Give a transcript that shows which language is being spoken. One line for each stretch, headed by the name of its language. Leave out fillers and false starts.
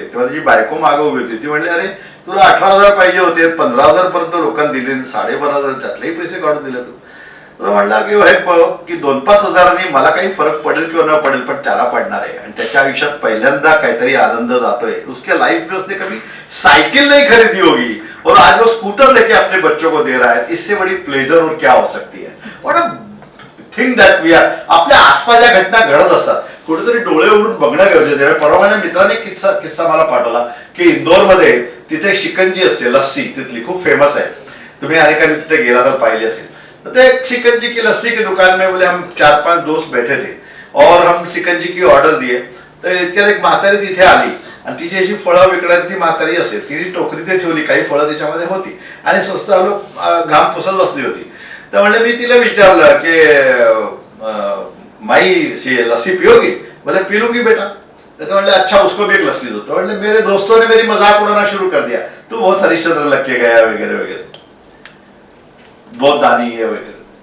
Marathi: तेव्हा त्याची बायको मागं उभी होती. ती म्हणली अरे तुला 18,000 पाहिजे होते, 15,000 पर्यंत लोकांनी दिले, 12,500 त्यातलेही पैसे काढून दिले तू. तो म्हणला की 2-5 हजारांनी मला काही फरक पडेल किंवा न पडेल, पण त्याला पडणार आहे आणि त्याच्या आयुष्यात पहिल्यांदा काहीतरी आनंद जातोय.
Hindi: उसके लाइफ में उसने कभी साइकिल नहीं खरीदी होगी और आज वो स्कूटर लेके अपने बच्चों को दे रहा है. इससे बड़ी प्लेजर और क्या हो सकती है.
English: What a thing that we are.
Marathi: आपल्या आसपास ज्या घटना घडत असतात कुठेतरी डोळे उघडून बघणं गरजेचं आहे. परवा माझ्या मित्राने किस्सा मला पाठवला की इंदोरमध्ये तिथे शिकंजी असते, लस्सी तिथली खूप फेमस आहे. तुम्ही अनेकांनी तिथे गेला तर पाहिली असेल.
Hindi: तो एक शिकंजी की लस्सी की दुकान में बोले हम 4-5 दोस्त बैठे थे और हम शिकंजी की ऑर्डर दिए.
Marathi: तर इतक्यात एक म्हातारी तिथे आली आणि तिची अशी फळं विकणारी ती म्हातारी असेल, तिने टोकरी ते ठेवली, काही फळं त्याच्यामध्ये होती आणि स्वस्त घाम पुसत बसली होती. तर म्हणले मी तिला विचारलं की
Hindi: माई लस्सी पियोगी? बोले पी लूंगी बेटा. तो म्हणले अच्छा उसको भी एक लस्सी दो. तो म्हणले मेरे दोस्तों ने मेरी मजाक उड़ाना शुरू कर दिया, तू बहुत हरिश्चंद्र लग के गया वगैरे वगैरे,
Marathi: बहुत दानी आहे वगैरे.